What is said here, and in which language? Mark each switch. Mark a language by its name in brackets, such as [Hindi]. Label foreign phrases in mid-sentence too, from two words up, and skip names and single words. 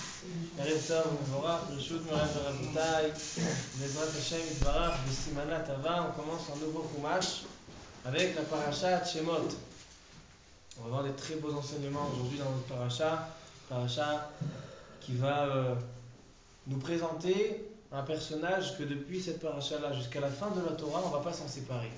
[Hebrew] ערב טוב ומבורך, ברשות מוריי ורבותיי, בעזרת השם יתברך, בסימנה טובה, [French] on commence un nouveau Chumash avec la paracha Shemot. On va avoir des très beaux enseignements aujourd'hui dans notre paracha qui va nous présenter un personnage que depuis cette paracha-là jusqu'à la fin de la Torah, on ne va pas s'en séparer.